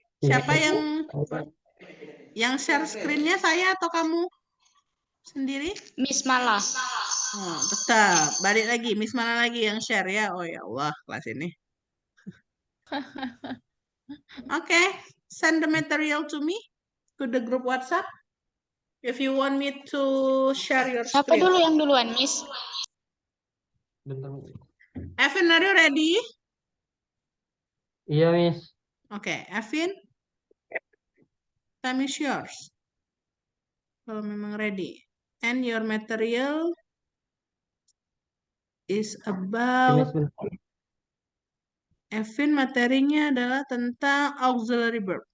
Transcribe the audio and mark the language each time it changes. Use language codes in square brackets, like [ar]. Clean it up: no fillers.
[id] Siapa yang share screen-nya, saya atau kamu sendiri? Miss Mala. Oh, tetap. Balik lagi, Miss mana lagi yang share ya? Oh ya Allah, kelas ini. [en] Oke, send the material to me, to the group WhatsApp. If you want me to share your [id] Siapa [en] screen. [id] dulu yang duluan, Miss? [en] Evan, are you ready? [id] Iya, Miss. [en] Oke, Evan, time is yours. [id] Kalau memang ready. [en] And your material is about... [id] Evan, materinya adalah tentang auxiliary verb.